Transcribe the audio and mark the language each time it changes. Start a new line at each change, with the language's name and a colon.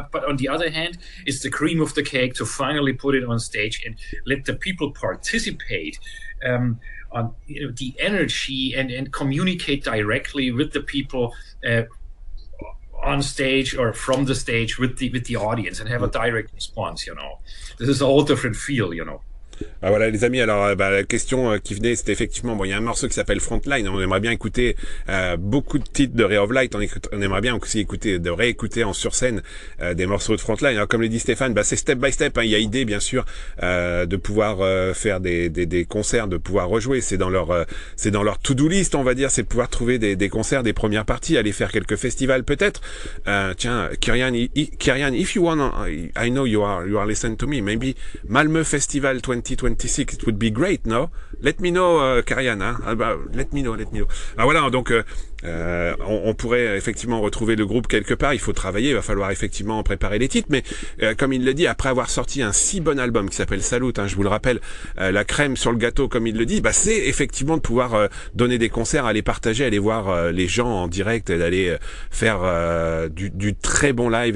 English: But on the other hand, it's the cream of the cake to finally put it on stage and let the people participate. On the energy and communicate directly with the people on stage or from the stage with the audience, and have a direct response. This is a whole different feel.
French: Ah, voilà les amis, alors la question qui venait, c'était effectivement, il y a un morceau qui s'appelle Frontline, on aimerait bien écouter beaucoup de titres de Ray of Light, on aimerait bien aussi réécouter en sur scène des morceaux de Frontline. Alors comme le dit Stephan, c'est
English: step by step,
French: il y a idée bien sûr de pouvoir faire des concerts, de pouvoir rejouer, c'est dans leur to-do list, on va dire, c'est de pouvoir trouver des concerts, des premières parties, aller faire quelques festivals peut-être.
English: Tiens, Kirian, if you want, I know you are listening to me, maybe Malmö Festival 2026, it would be great, no? Let me know, Karian, hein? Let me know.
French: Ah voilà, donc on pourrait effectivement retrouver le groupe quelque part. Il faut travailler, il va falloir effectivement préparer les titres, mais comme il le dit, après avoir sorti un si bon album qui s'appelle Salut, je vous le rappelle, la crème sur le gâteau, comme il le dit, c'est effectivement de pouvoir donner des concerts, aller partager, aller voir les gens en direct, et d'aller faire du très bon live.